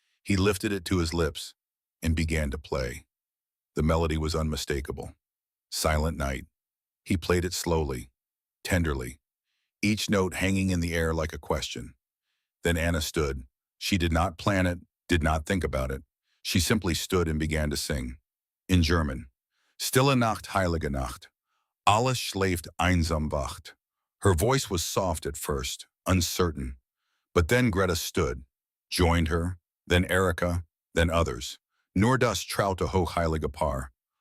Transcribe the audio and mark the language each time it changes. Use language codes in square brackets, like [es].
[en] He lifted it to his lips and began to play. The melody was unmistakable. Silent Night. He played it slowly, tenderly, each note hanging in the air like a question. Then Anna stood. She did not plan it, did not think about it. She simply stood and began to sing. In German. [de] Stille Nacht, heilige Nacht. Alles schläft einsam wacht. [en] Her voice was soft at first, uncertain. But then Greta stood, joined her, then Erica, then others. [de] Nur das traute hochheilige Paar.